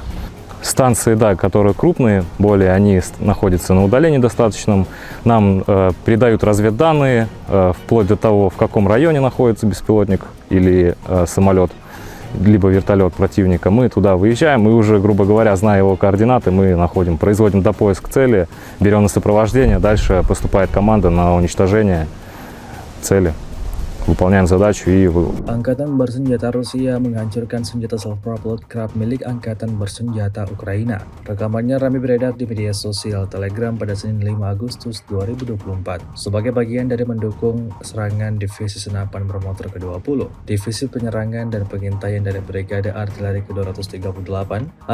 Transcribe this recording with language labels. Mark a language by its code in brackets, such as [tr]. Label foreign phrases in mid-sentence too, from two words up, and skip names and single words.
[ru] Станции, да, которые крупные, более они находятся на удалении достаточном, нам передают разведданные, вплоть до того, в каком районе находится беспилотник или самолет, либо вертолет противника. Мы туда выезжаем и уже, грубо говоря, зная его координаты, мы производим допоиск цели, берем на сопровождение, дальше поступает команда на уничтожение цели. Выполняем задачу и [id] Angkatan Bersenjata Rusia menghancurkan senjata [en] self-propelled [id] Krab milik Angkatan Bersenjata Ukraina. Rekamannya ramai beredar di media sosial Telegram pada Senin 5 Agustus 2024 sebagai bagian dari mendukung serangan Divisi Senapan Bermotor ke-20, Divisi Penyerangan dan Pengintaian dari Brigade Artileri ke-238.